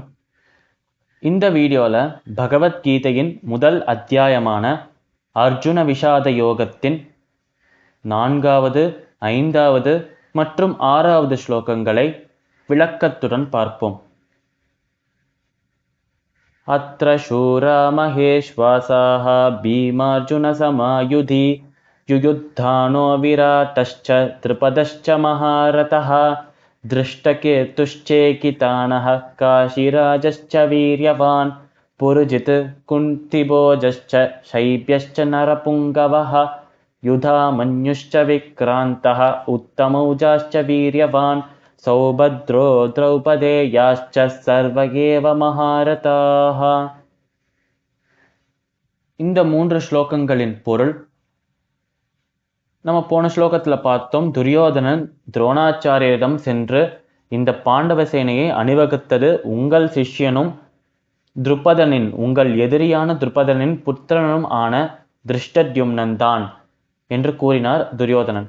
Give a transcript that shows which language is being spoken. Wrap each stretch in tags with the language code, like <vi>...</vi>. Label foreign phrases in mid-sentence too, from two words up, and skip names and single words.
<ta>இந்த வீடியோவில் பகவத்கீதையின் முதல் அத்தியாயமான அர்ஜுன விஷாத யோகத்தின் 4வது, 5வது மற்றும் 6வது ஸ்லோகங்களை விளக்கத்துடன் பார்ப்போம்.</ta> <sa>अत्र शूरा महेष्वासाः भीमार्जुन समायुधि युयुधानो विराटश्च द्रुपदश्च महारथः दृष्टकेतुश्चेकितानः काशीराजश्च वीर्यवान् पुरुजित् कुन्तिभोजश्च शैब्यश्च नरपुङ्गवः युधामन्युश्च विक्रान्तः उत्तमौजाश्च वीर्यवान् सौभद्रो द्रौपदेयाश्च सर्व एव महारथाः.</sa> <ta>இந்த 3 ஸ்லோகங்களின் பொருள் நம்ம போன ஸ்லோகத்தில் பார்த்தோம். துரியோதனன் துரோணாச்சாரியரிடம் சென்று இந்த பாண்டவ சேனையை அணிவகுத்தது உங்கள் சிஷ்யனும் துருபதனின் உங்கள் எதிரியான துருபதனின் புத்திரனும் ஆன திருஷ்டத்யும்னன் தான் என்று கூறினார் துரியோதனன்.</ta>